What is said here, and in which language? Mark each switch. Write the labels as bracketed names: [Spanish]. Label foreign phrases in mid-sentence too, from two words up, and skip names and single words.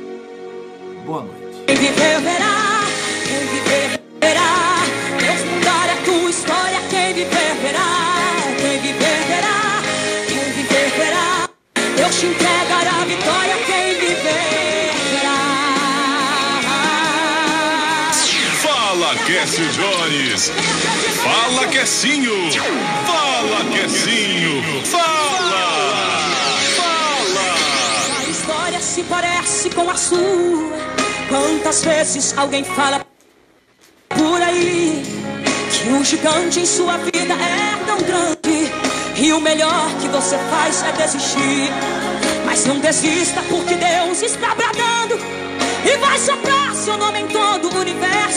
[Portuguese] Boa noite. Quem viver verá, quem viver verá. Deus mudar a tua história, quem viver verá. Quem viver verá, quem viver verá. Deus te entregará a vitória, quem viver verá. Fala, Quécio Jones. Fala, Quecinho. Fala, Quecinho. Fala. A história se parece com a sua. Quantas vezes alguém fala por aí que um gigante em sua vida é tão grande e o melhor que você faz é desistir. Mas não desista, porque Deus está bradando e vai soprar seu nome em todo o universo.